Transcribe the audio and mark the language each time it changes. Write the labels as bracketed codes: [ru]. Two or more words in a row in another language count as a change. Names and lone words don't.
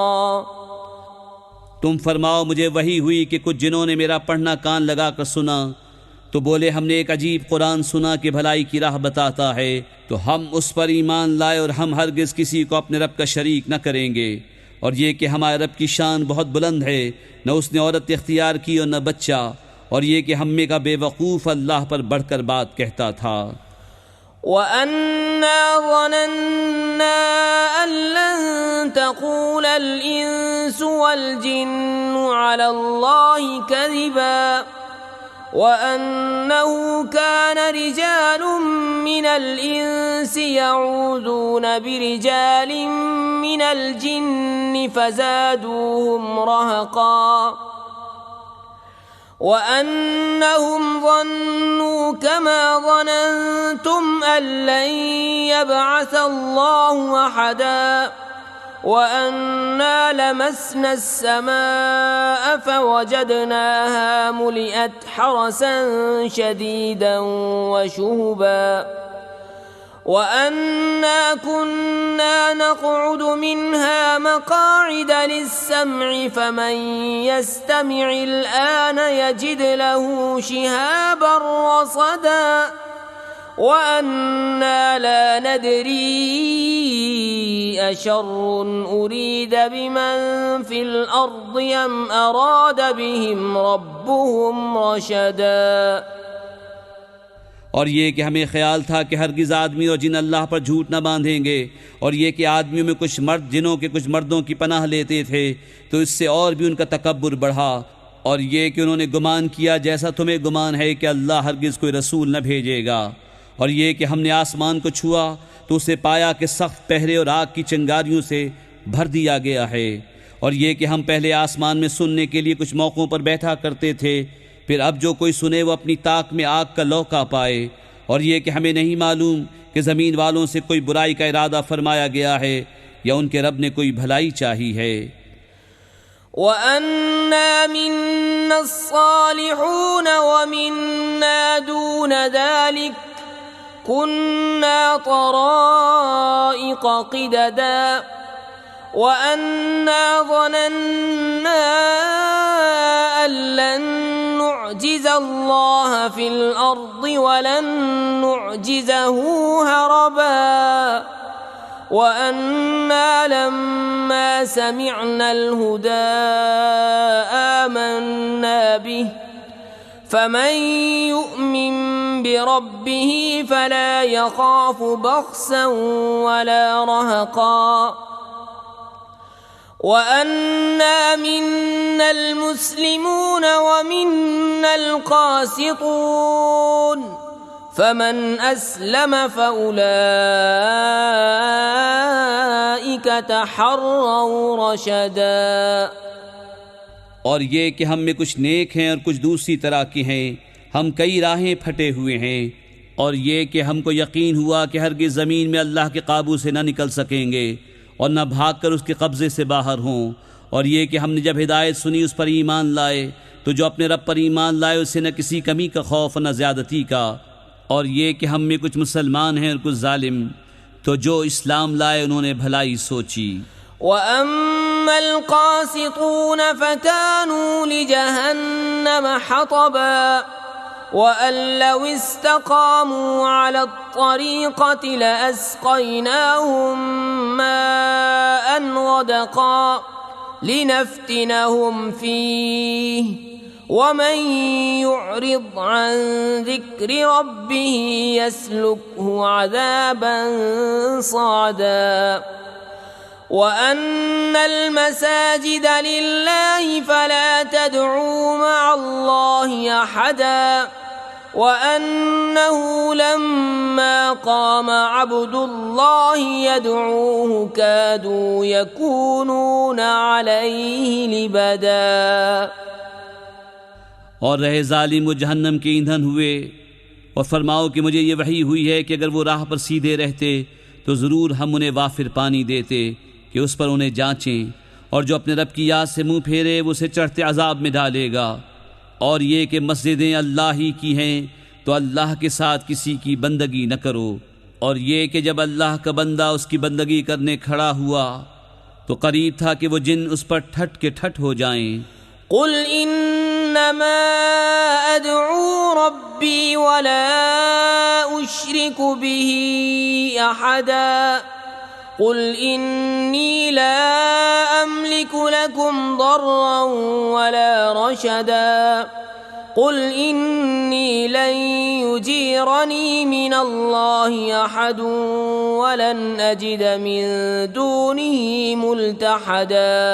[ur] تم فرماؤ، مجھے وحی ہوئی کہ کچھ جنہوں نے میرا پڑھنا کان لگا کر سنا تو بولے، ہم نے ایک عجیب قرآن سنا کہ بھلائی کی راہ بتاتا ہے، تو ہم اس پر ایمان لائے اور ہم ہرگز کسی کو اپنے رب کا شریک نہ کریں گے. اور یہ کہ ہمارے رب کی شان بہت بلند ہے، نہ اس نے عورت اختیار کی اور نہ بچہ. اور یہ کہ ہمے کا بیوقوف اللہ پر بڑھ کر بات کہتا تھا. [ar] وأنا ظننا أن لن تقول الإنس والجن على الله كذبا وأنه كان رجال من الإنس يعوذون برجال من الجن فزادوهم رهقا وأنهم ظنوا كما ظننتم أن لن يبعث الله أحدا وأنا لمسنا السماء فوجدناها ملئت حرسا شديدا وشهبا وأنا كنا نقعد منها مقاعد للسمع فمن يستمع الآن يجد له شهابا رصدا وأنا لا ندري أشر أريد بمن في الأرض أم أراد بهم ربهم رشدا. [ur] اور یہ کہ ہمیں خیال تھا کہ ہرگز آدمی اور جن اللہ پر جھوٹ نہ باندھیں گے. اور یہ کہ آدمیوں میں کچھ مرد جنوں کے کچھ مردوں کی پناہ لیتے تھے، تو اس سے اور بھی ان کا تکبر بڑھا. اور یہ کہ انہوں نے گمان کیا جیسا تمہیں گمان ہے کہ اللہ ہرگز کوئی رسول نہ بھیجے گا. اور یہ کہ ہم نے آسمان کو چھوا تو اسے پایا کہ سخت پہرے اور آگ کی چنگاریوں سے بھر دیا گیا ہے. اور یہ کہ ہم پہلے آسمان میں سننے کے لیے کچھ موقعوں پر بیٹھا کرتے تھے، پھر اب جو کوئی سنے وہ اپنی تاک میں آگ کا لوکا پائے. اور یہ کہ ہمیں نہیں معلوم کہ زمین والوں سے کوئی برائی کا ارادہ فرمایا گیا ہے یا ان کے رب نے کوئی بھلائی چاہی ہے. [ar] وأنا منا الصالحون ومنا دون ذلك كنا طرائق قددا وأنا ظننا أن لن نعجز الله في الأرض ولن نعجزه هربا وأنا لما سمعنا الهدى آمنا به فمن يؤمن بربه فلا يخاف بخسا ولا رهقا وأنا منا المسلمون ومنا القاسطون فمن أسلم فأولئك تحروا رشدا. [ur] اور یہ کہ ہم میں کچھ نیک ہیں اور کچھ دوسری طرح کی ہیں، ہم کئی راہیں پھٹے ہوئے ہیں. اور یہ کہ ہم کو یقین ہوا کہ ہرگز زمین میں اللہ کے قابو سے نہ نکل سکیں گے اور نہ بھاگ کر اس کے قبضے سے باہر ہوں. اور یہ کہ ہم نے جب ہدایت سنی اس پر ایمان لائے، تو جو اپنے رب پر ایمان لائے اسے نہ کسی کمی کا خوف نہ زیادتی کا. اور یہ کہ ہم میں کچھ مسلمان ہیں اور کچھ ظالم، تو جو اسلام لائے انہوں نے بھلائی سوچی. [ar] وأما القاسطون فكانوا لجهنم حطبا وأن لو استقاموا على الطريقة لأسقيناهم ماء غدقا لنفتنهم فيه ومن يعرض عن ذكر ربه يسلكه عذابا صعدا وأن المساجد لله فلا تدعوا مع الله أحدا وأنه لما قام عبد الله يدعوه كادوا يكونون عليه لبدا। [ur] اور رہے ظالم وہ جہنم کے ایندھن ہوئے. اور فرماؤ کہ مجھے یہ وحی ہوئی ہے کہ اگر وہ راہ پر سیدھے رہتے تو ضرور ہم انہیں وافر پانی دیتے کہ اس پر انہیں جانچیں، اور جو اپنے رب کی یاد سے منہ پھیرے وہ اسے چڑھتے عذاب میں ڈالے گا. اور یہ کہ مسجدیں اللہ ہی کی ہیں تو اللہ کے ساتھ کسی کی بندگی نہ کرو. اور یہ کہ جب اللہ کا بندہ اس کی بندگی کرنے کھڑا ہوا تو قریب تھا کہ وہ جن اس پر ٹھٹ کے ٹھٹ ہو جائیں. [ar] قل إنما أدعو ربي ولا أشرك به أحدا قل إني لا أملك لكم ضرا ولا رشدا قل إني لن يجيرني من الله أحد ولن أجد من دونه ملتحدا